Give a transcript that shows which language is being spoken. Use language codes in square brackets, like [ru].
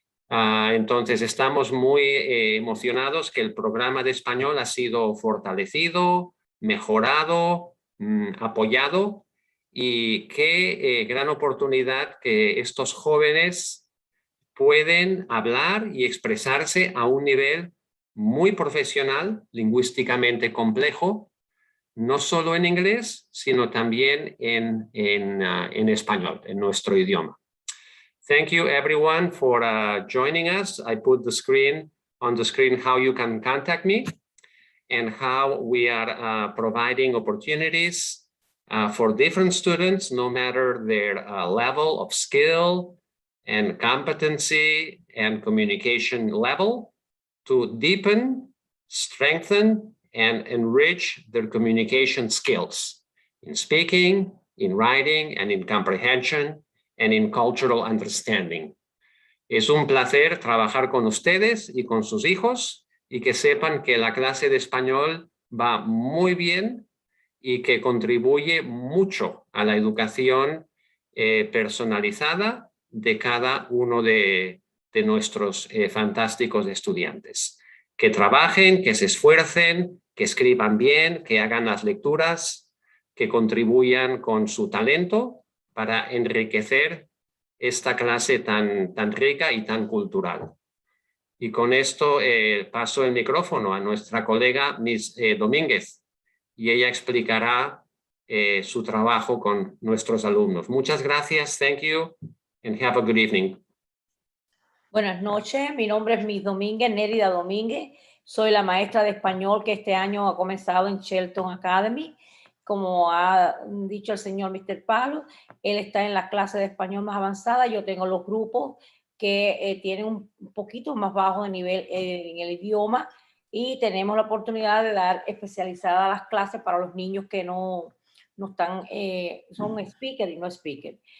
[es] Entonces estamos muy emocionados que el programa de español ha sido fortalecido, mejorado, apoyado, y qué gran oportunidad que estos jóvenes pueden hablar y expresarse a un nivel muy profesional, lingüísticamente complejo, no solo en inglés, sino también en español, en nuestro idioma. [en] Thank you everyone for joining us. I put on the screen how you can contact me and how we are providing opportunities for different students, no matter their level of skill and competency and communication level, to deepen, strengthen, and enrich their communication skills in speaking, in writing, and in comprehension, and in cultural understanding. [es] Es un placer trabajar con ustedes y con sus hijos, y que sepan que la clase de español va muy bien y que contribuye mucho a la educación personalizada de cada uno de nuestros fantásticos estudiantes. Que trabajen, que se esfuercen, que escriban bien, que hagan las lecturas, que contribuyan con su talento para enriquecer esta clase tan rica y tan cultural. Y con esto paso el micrófono a nuestra colega Miss Domínguez, y ella explicará su trabajo con nuestros alumnos. Muchas gracias, [en] thank you, and have a good evening. [es] Buenas noches, mi nombre es Miss Domínguez, Nérida Domínguez. Soy la maestra de español que este año ha comenzado en Shelton Academy. Como ha dicho el señor Mr. Palo, él está en la clase de español más avanzada. Yo tengo los grupos que tienen un poquito más bajo de nivel en el idioma, y tenemos la oportunidad de dar especializadas las clases para los niños que no están, son speaker y no speaker.